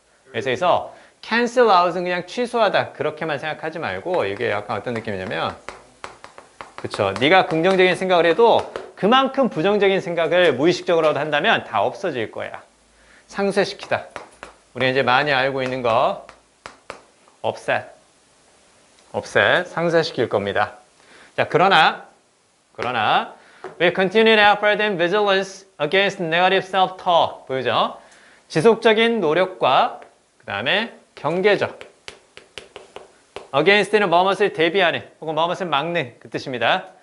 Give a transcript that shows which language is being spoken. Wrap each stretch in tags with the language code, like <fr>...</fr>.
<ko>그래서 cancel out은 그냥 취소하다 그렇게만 생각하지 말고 이게 약간 어떤 느낌이냐면 그쵸. 네가 긍정적인 생각을 해도 그만큼 부정적인 생각을 무의식적으로라도 한다면 다 없어질 거야. 상쇄시키다. 우리가 이제 많이 알고 있는 거 offset. 상쇄시킬 겁니다. 자, 그러나</ko> <en>we continue effort and vigilance against negative self-talk.</en> <ko>보이죠? 지속적인 노력과 그 다음에 경계죠. against는 뭐뭇을 대비하는 혹은 뭐뭇을 막는 그 뜻입니다.</ko>